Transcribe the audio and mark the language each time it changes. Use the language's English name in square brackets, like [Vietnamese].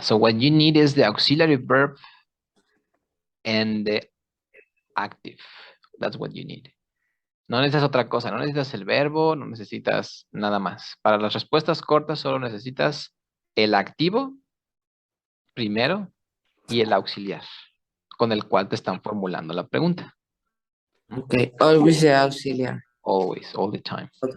[English] So what you need is the auxiliary verb and the active. That's what you need. [Spanish] No necesitas otra cosa, no necesitas el verbo, no necesitas nada más. Para las respuestas cortas solo necesitas el activo primero y el auxiliar con el cual te están formulando la pregunta. [English] Okay, always the auxiliary. Always, all the time. Yeah.